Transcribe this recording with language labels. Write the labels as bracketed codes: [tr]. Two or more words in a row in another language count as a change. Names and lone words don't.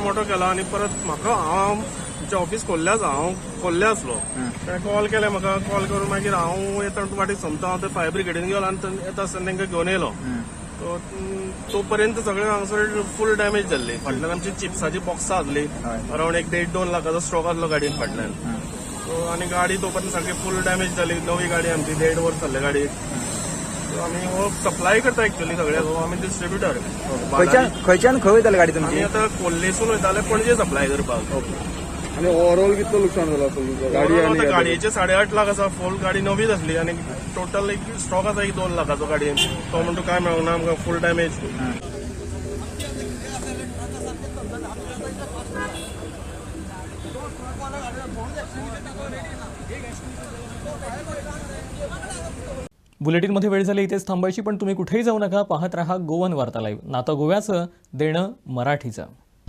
[kok] मोठो केलो आनी परत म्हाका हांव आमचें ऑफिस खोल्ले आसलो ताणें कॉल केलें म्हाका कॉल करून मागीर हांव येता वाटेक सोमता हांव ते फायर ब्रिगेडीन गेलो आनी येता आसतना तांकां घेवन येयलो तो पर्यंत सगळें हांगासर [en] full damage [kok] जाल्ली फाटल्यान आमची चिप्साची बॉक्सां आसली अरावंड 1.5-2 लाखाचो स्टॉक आसलो गाडयेन फाटल्यान सो आनी गाडी तो पर्यंत सारकी [en] full damage [kok] जाली नवी गाडी आमची 1.5 वर्स जाल्ली गाडी आमी हो सप्लाय करता एक्चुअली सगळ्याक आमी डिस्ट्रिब्युटर खंयच्यान खंय वयताली गाडी आमी तुमची आतां खोल्लेसून वयताले पणजे सप्लाय करपाक आनी ओवरऑल कितलो लुकसाण जालो गाडी गाडयेचे 8.5 लाख आसा फूल गाडी नवीच आसली आनी टोटल एक स्टॉक आसा एक 2 लाखाचो गाडयेन तो म्हणटा काय मेळूंक ना आमकां [en] full damage [mr] बुलेटिनमध्ये वेळ झाली इथेच थांबायची, पण तुम्ही कुठेही जाऊ नका. पाहत रहा गोवन वार्ता लाईव्ह. नातं गोव्याचं, देणं मराठीचं.